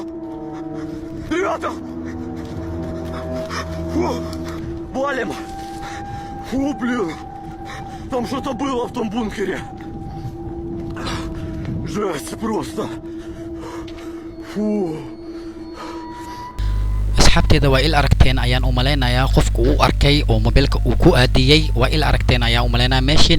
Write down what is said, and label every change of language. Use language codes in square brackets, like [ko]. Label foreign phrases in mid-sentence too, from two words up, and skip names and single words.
[ru] Ребята! Фу! Валим! Фу, блин! Там что-то было в том бункере! Жесть просто! Фу! [so] asxaabteeda waa il aragteen ayaan u maleynayaa qofku uu arkay oo mobilka uu ku aadiyay waa il aragteen ayaan u maleynayaa meeshina